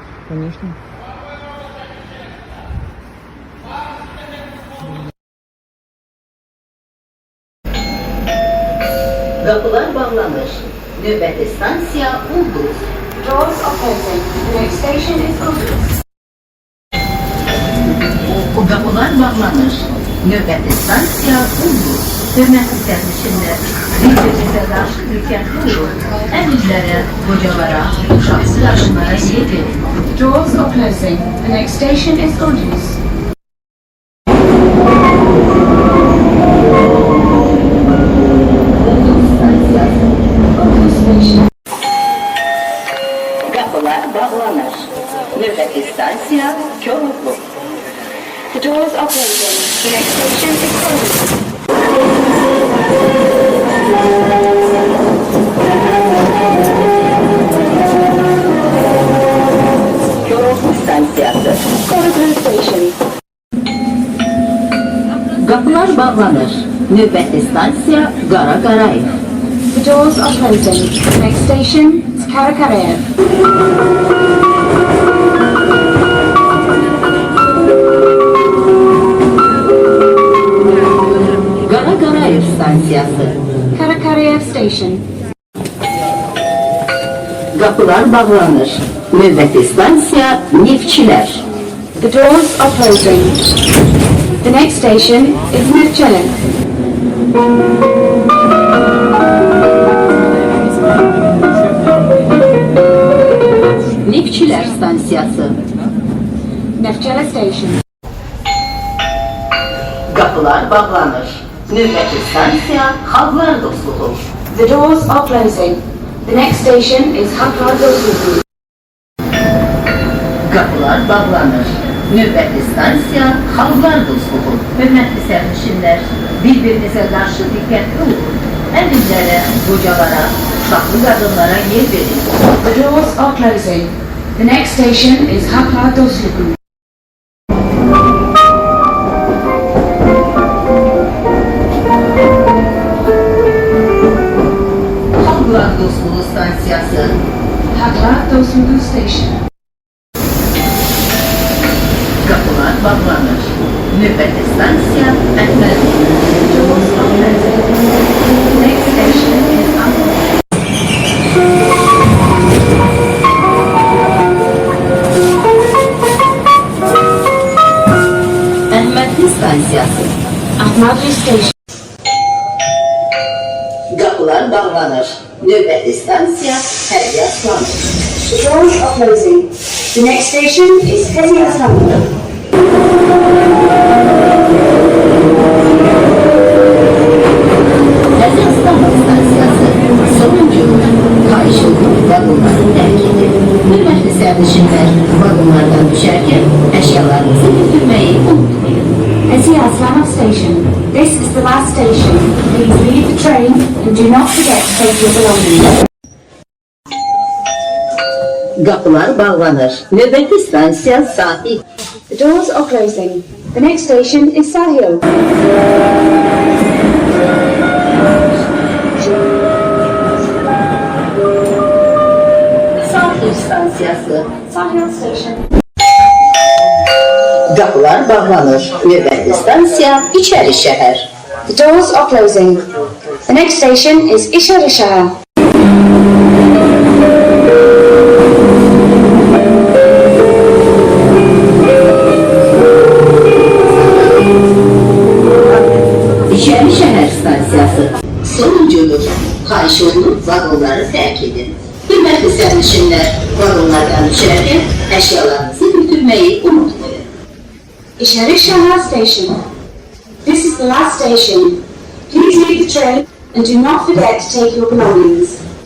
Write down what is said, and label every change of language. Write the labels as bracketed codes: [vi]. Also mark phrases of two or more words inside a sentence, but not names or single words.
[ru] Конечно. [az] Kapılar bağlanır. Növbəti stansiya Ulduz. [en] Doors are closing. The next station is Ulduz. [az] Kapılar bağlanır. Növbəti stansiya Ulduz. Hörmətli sərnişinlər, bir-birinizə qarşı diqqətli olun. Əmizlərə, qocalara, uşaqsız adımlara yer verin. [en] Doors are closing. The next station is Ulduz. [az] Ulduz stansiyası. [en] Ulduz station. [az] Kapılar bağlanır. Növbəti stansiya Koroğlu. [en] The doors are closing. The next station is Ulduz. [az] Koroğlu stansiyası. [en] Ulduz station. [az] Kapılar bağlanır. Növbəti stansiya Qara Qarayev. [en] The doors are closing. The next station is Karakarev. [az] Qara Qarayev stansiyası. [en] Karakarev station. [az] Kapılar bağlanır. Növbəti stansiya Neftçilər. [en] The doors are closing. The next station is Nevchelin. [az] Neftçilər stansiyası. [en] Nevchelin station. [az] Kapılar bağlanır. Növbəti stansiya Xalqlar Dostluğu. [en] The doors are closing. The next station is Haklardosuzu. [az] Kapılar bağlanır. Növbəti stansiya Xalqlar Dostluğu. Hörmətli sərnişinlər, bir-birinizə qarşı diqqətli olun. Əmizlərə, qocalara, uşaqlı qadınlara yer verin. [en] The doors are closing. The next station is Haklardosuzu. [az] Xalqlar Dostluğu stansiyası. [en] Haklardosuzu station. [az] Kapılar bağlanır. Növbəti stansiya Əhmədi. [en] Doors are closing. The next station is Ahmad. [az] Əhmədli stansiyası. [en] Ahmadli station. [az] Kapılar bağlanır. Növbəti stansiya Hərbi Aslanı. [en] The doors are closing. The next station is Heziyaslanlı. [az] Hərbi Aslanı stansiyası. Sonuncu kayışılıq vagonları tərk edin. Hörmətli sərnişinlər, vagonlardan düşərkən əşyalarınızı götürməyi unutmayın. [en] Heziyaslanlı station. This is the last station. Please leave the train and do not forget to take your belongings. [az] Kapılar bağlanır. Növbəti stansiya Sahil. [en] The doors are closing. The next station is Sahil. [az] Sahil stansiyası. [en] Sahil station. [az] Kapılar bağlanır. Növbəti stansiya İçəri şəhər. [en] The doors are closing. The next station is Isharishahar. [az] İçəri şəhər stansiyası. Sonuncudur. Xahiş olunur vagonları tərk edin. Hörmətli sərnişinlər, vagonlardan düşərkən əşyalarınızı götürməyi unutmayın. [en] Isharishahar station. This is the last station. Please leave the train and do not forget to take your belongings.